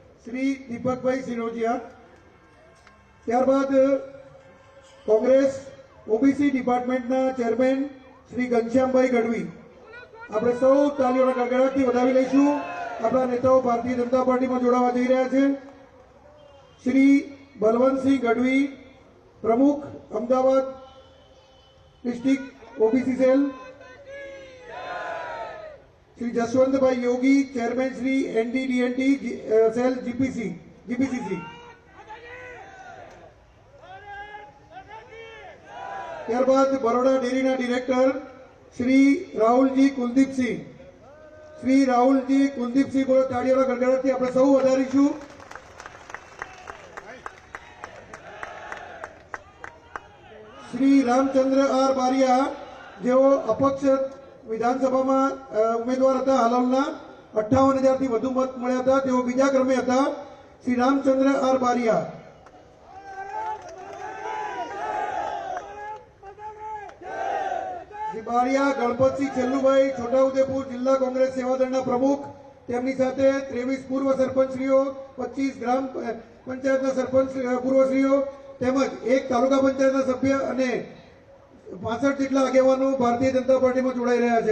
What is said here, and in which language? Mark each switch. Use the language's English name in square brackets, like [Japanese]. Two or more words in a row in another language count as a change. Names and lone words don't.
[Gujarati] શ્રી દીપકભાઈ સિનોજિયા, ત્યારબાદ કોંગ્રેસ ઓબીસી ડિપાર્ટમેન્ટના ચેરમેન શ્રી ઘનશ્યામભાઈ ગઢવી। આપણે સૌ તાલીઓના ગડગડાટથી વધાવી લઈશું। આપણા નેતાઓ ભારતીય જનતા પાર્ટીમાં જોડાવા જઈ રહ્યા છે। શ્રી બલવંતસિંહ ગઢવી, પ્રમુખ અમદાવાદ ડિસ્ટ્રિક્ટ ઓબીસી સેલ। શ્રી જસવંતભાઈ યોગી, ચેરમેન શ્રી એનડીડીએનટી સેલ જીપીસીસી। ત્યારબાદ બરોડા ડેરીના ડિરેક્ટર શ્રી રાહુલજી કુલદીપ સિંહ। શ્રી રાહુલજી કુલદીપ સિંહ બોલો તાળીઓના ગડગડાટથી આપણે સૌ વધારીશું। શ્રી રામચંદ્ર આર બારિયા જેઓ અપક્ષ વિધાનસભા ઉમેદવાર થા। હાલના 58,000 થી વધુ મત મળ્યા હતા। તેઓ બીજા ક્રમે હતા। શ્રી રામચંદ્ર આર બારિયા। શ્રી બારિયા ગણપતસિંહ છેલ્લુભાઈ, છોટાઉદેપુર જિલ્લા કોંગ્રેસ સેવાદળના પ્રમુખ, તેમની સાથે 23 પૂર્વ સરપંચશ્રીઓ, 25 ગ્રામ પંચાયતના સરપંચ પૂર્વશ્રીઓ તેમજ એક તાલુકા પંચાયતના સભ્ય અને 65 જેટલા આગેવાનો ભારતીય જનતા પાર્ટીમાં જોડાઈ રહ્યા છે।